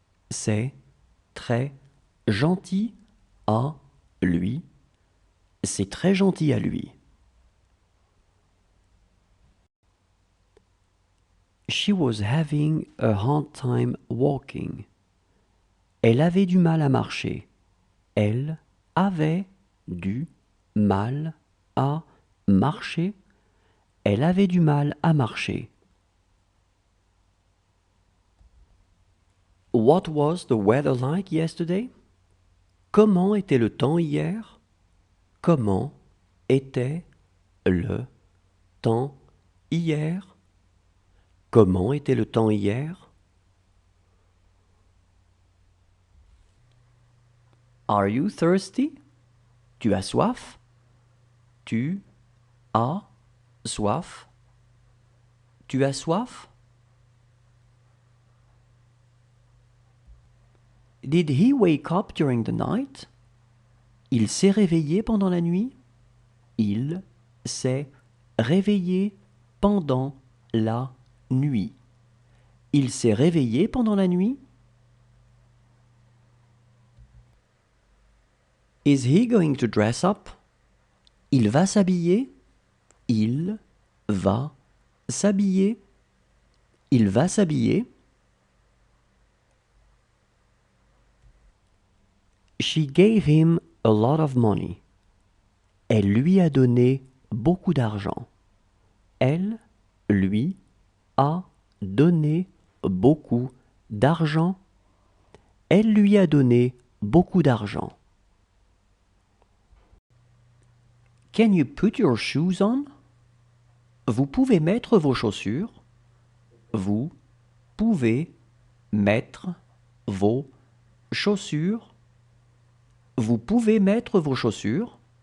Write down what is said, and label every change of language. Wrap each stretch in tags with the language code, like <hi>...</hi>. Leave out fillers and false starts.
<fr>C'est très gentil à lui. C'est très gentil à lui.</fr> <en>She was having a hard time walking.</en> <fr>Elle avait du mal à marcher. Elle avait du mal à marcher. Elle avait du mal à marcher.</fr> <en>What was the weather like yesterday?</en> <fr>Comment était le temps hier? Comment était le temps hier? Comment était le temps hier?</fr> <en>Are you thirsty?</en> <fr>Tu as soif? Tu as soif? Tu as soif?</fr> <en>Did he wake up during the night?</en> <fr>Il s'est réveillé pendant la nuit? Il s'est réveillé pendant la nuit. Il s'est réveillé pendant la nuit?</fr> <en>Is he going to dress up?</en> <fr>Il va s'habiller? Il va s'habiller? Il va s'habiller?</fr> <en>She gave him a lot of money.</en> <fr>Elle lui a donné beaucoup d'argent. Elle lui a donné beaucoup d'argent. Elle lui a donné beaucoup d'argent.</fr> <en>Can you put your shoes on?</en> <fr>Vous pouvez mettre vos chaussures. Vous pouvez mettre vos chaussures. Vous pouvez mettre vos chaussures.</fr>